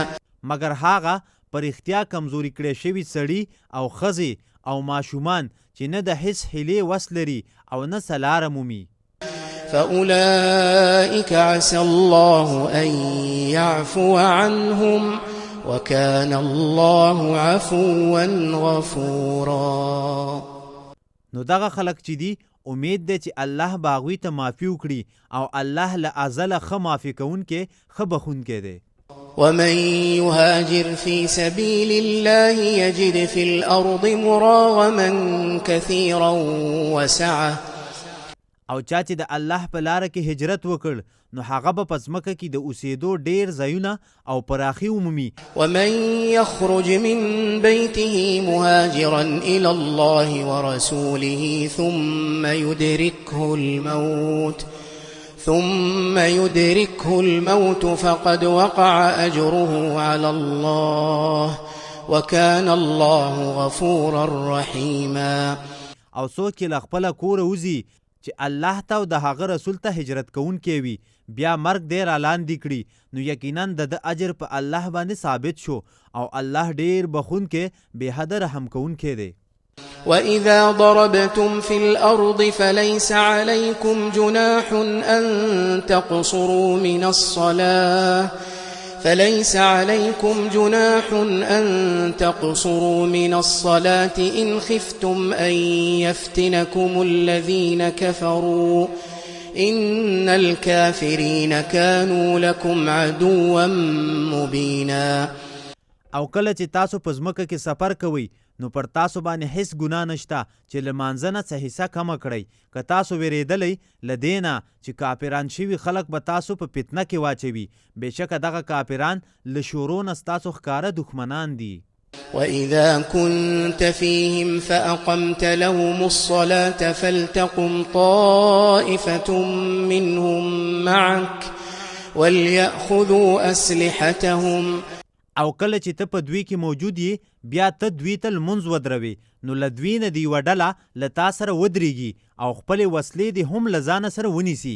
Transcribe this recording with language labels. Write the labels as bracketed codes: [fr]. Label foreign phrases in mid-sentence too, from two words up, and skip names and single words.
[ps] مگر هغه پر اختیا کمزوري کړی شوي سړي او ښځې او ماشومان چې نه د هیڅ هیلې وس لري او نه څه لاره مومي. [ar] فأولئك عسى الله أن يعفو عنهم وكان الله عفوا غفورا. [ps] نو دغه خلک چې دي امید دی چې الله به هغوی ته معافي وکړي او الله له ازله ښه معافي کوونکی ښه بخونکی دی. [ar] ومن يهاجر في سبيل الله يجد في الأرض مراغما كثيرا وسعة. [ps] او چا چې د الله په لاره کې هجرت وکړ نو هغه به په ځمکه کې د اوسېدو ډېر ځایونه او پراخي ومومي. [ar] ومن يخرج من بيته مهاجرا إلى الله ورسوله ثم يدركه الموت فقد وقع أجره على الله وكان الله غفورا رحيما. [ps] او څوک چې له خپله کوره وځي چې الله ته او د هغه رسول ته هجرت کوونکی وي بیا مرګ دی را لاندې کړي نو یقینا د اجر په الله باندې ثابت شو او الله ډیر بخونکی بې حده رحم کوونکی دی. [ar] وإذا ضربتم في الأرض فليس عليكم جناح أن تقصروا من الصلاة إن خفتم أن يفتنكم الذين كفروا إن الكافرين كانوا لكم عدوا مبينا. [ps] او کله چې تاسو په ځمکه کې سفر کوئ نو پر تاسو باندې هیڅ ګناه نشته چې له مانځه نه څه حصه کمه کړئ. که تاسو ویرېدلی له دې نه چې کافران شوي خلک به تاسو په فتنه کې واچوي، بېشکه دغه کافران له شورو نه ستاسو ښکاره دښمنان دي. [ar] وإذا كنت فيهم فأقمت لهم الصلاة فلتقم طائفة منهم معك وليأخذوا أسلحتهم. [ps] او کله چې ته په دوی کې موجود یې بیا ته دوی ته لمونځ ودروي نو له دوی نه د یوه ډله له تا سره ودرېږي او خپلې وسلې دې هم له ځانه سره ونیسي.